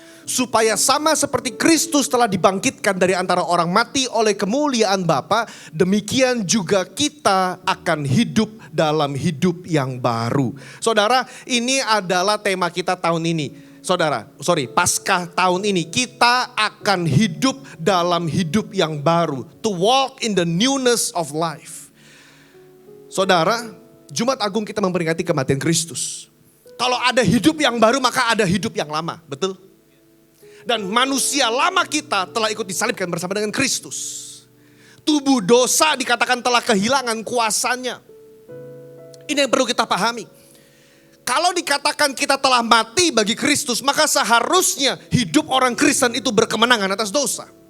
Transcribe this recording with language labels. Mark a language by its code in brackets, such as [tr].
[id] Supaya sama seperti Kristus telah dibangkitkan dari antara orang mati oleh kemuliaan Bapa, demikian juga kita akan hidup dalam hidup yang baru. Saudara, ini adalah tema kita tahun ini. Paskah tahun ini kita akan hidup dalam hidup yang baru. [en] To walk in the newness of life. [id] Saudara, Jumat Agung kita memperingati kematian Kristus. Kalau ada hidup yang baru maka ada hidup yang lama, betul? Dan manusia lama kita telah ikut disalibkan bersama dengan Kristus. Tubuh dosa dikatakan telah kehilangan kuasanya. Ini yang perlu kita pahami. Kalau dikatakan kita telah mati bagi Kristus, maka seharusnya hidup orang Kristen itu berkemenangan atas dosa.